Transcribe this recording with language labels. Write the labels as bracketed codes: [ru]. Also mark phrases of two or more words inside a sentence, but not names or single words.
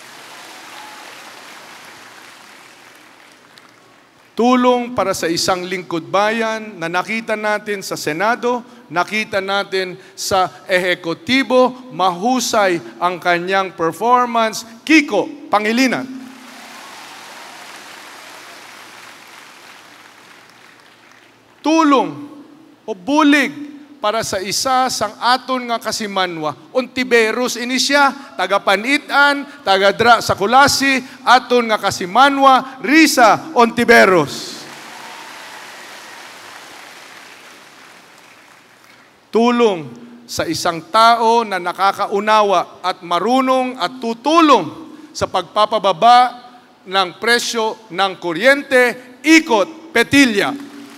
[tl] Tulong para sa isang lingkod bayan na nakita natin sa Senado, nakita natin sa ehekutibo, mahusay ang kanyang performance, Kiko Pangilinan. [hil] Tulong o bulig para sa isa sang aton nga kasimanwa. Ontiveros ini siya, taga Panitan, taga Dra sa Kulasi, aton nga kasimanwa, Risa Ontiveros. [tl] Tulong sa isang tao na nakakaunawa at marunong at tutulong sa pagpapababa ng presyo ng kuryente, Ikot Petilla.